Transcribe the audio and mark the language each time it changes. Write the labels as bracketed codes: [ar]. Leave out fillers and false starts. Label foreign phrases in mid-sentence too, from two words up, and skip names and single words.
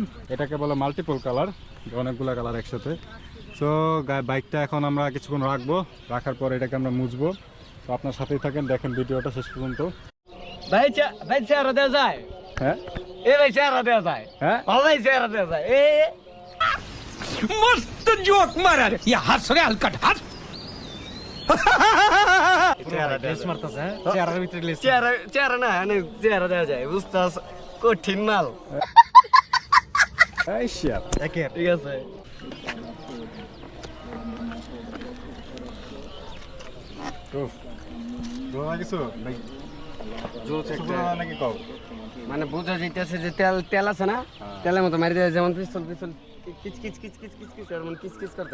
[bn] এটাকে বলে [en] multiple colour, [bn] অনেকগুলো কালার একসাথে। সো বাইকটা এখন আমরা কিছুক্ষণ রাখার পর এটাকে আমরা মুছবো। তো আপনার সাথেই থাকেন, দেখেন ভিডিওটা শেষ পর্যন্ত। ভাই ভাই চেহারা দেওয়া যায়? হ্যাঁ ভাই চেহারা দেওয়া যায়? হ্যাঁ। ভাই চেহারা দেওয়া যায়? [mr] मस्त जोक मारा रे या हंस रे हलकट हंस [bn] চেহারা না চেহারা দেওয়া যায়, বুঝতেছ? কঠিন মাল। এই শিট, ঠিক আছে। মানে বোঝা যাইতেছে যে তেল আছে না, তেলের মতো মারি দেয়, যেমন পিস্তল কিচ কিচ কিচ কিচ কিচ কিচ আর কিচ কিচ করতে